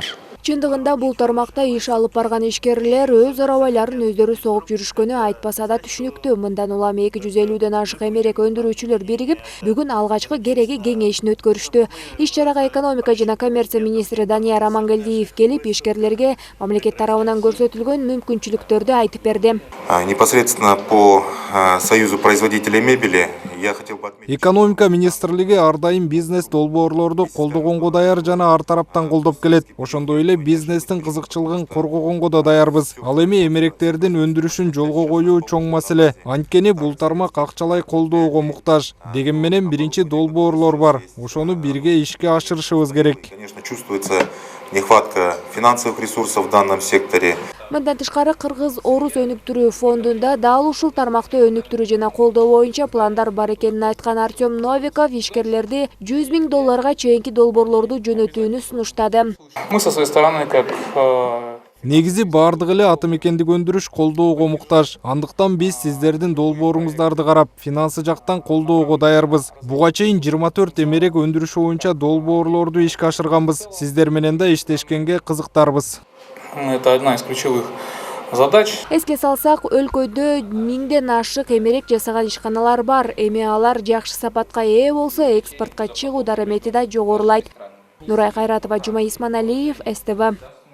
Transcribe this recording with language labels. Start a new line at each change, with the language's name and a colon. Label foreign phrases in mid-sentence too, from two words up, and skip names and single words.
Kyrgyz: Чындыгында бул тармакта иш алып барган ишкерлер өз арабайларын өздөрү согуп жүрүшкөнү айтпаса да түшүнүктүү. Мындан улам 250ден ашык эмерек өндүрүүчүлөр биригип, бүгүн алгачкы кереги кеңешин өткөрүштү. Иш-чарага экономика жана коммерция министри Данияр Амангелдиев келип, ишкерлерге мамлекет тарабынан көрсөтүлгөн мүмкүнчүлүктөрдү айтып берди.
Russian: Непосредственно по Союзу производителей мебели я хотел бы отметить.
Kyrgyz: Экономика министрлиги ар дайым бизнес долбоорлорду колдогонго даяр жана ар тараптан колдоп келет. Ошондой эле бизнестин кызыкчылыгын коргогонго да даярбыз. Ал эми эмеректердин өндүрүшүн жолго коюу чоң маселе. Анткени бул тармак акчалай колдоого муктаж. Деген менен биринчи долбоорлор бар. Ошону бирге ишке ашырышыбыз керек.
Russian: Конечно, чувствуется нехватка финансовых ресурсов в данном секторе.
Kyrgyz: Мындан тышкары Кыргыз-Орус өнүктүрүү фондунда дал ушул тармакты өнүктүрүү жана колдоо боюнча пландар бар экенин айткан Артем Новиков ишкерлерди $100 000 чейинки долбоорлорду жөнөтүүнү сунуштады.
Russian: Мы со своей стороны как
Kyrgyz: Негизи бардык эле аты мекендик өндүрүш колдоого муктаж. Андыктан биз сиздердин долбооруңуздарды карап, финансы жактан колдоого даярбыз. Буга чейин 24 эмерек өндүрүш боюнча долбоорлорду ишке ашырганбыз. Сиздер менен да иштешкенге кызыктарбыз.
Russian: это одна из ключевых задач.
Kyrgyz: Эске салсак, өлкөдө 1000ден ашык эмерек жасаган ишканалар бар. Эми алар жакшы сапатка ээ болсо, экспортко чыгуу дарамети да жогорулайт. Нурай Кайратова, Жумай Исманалиев, СТВ.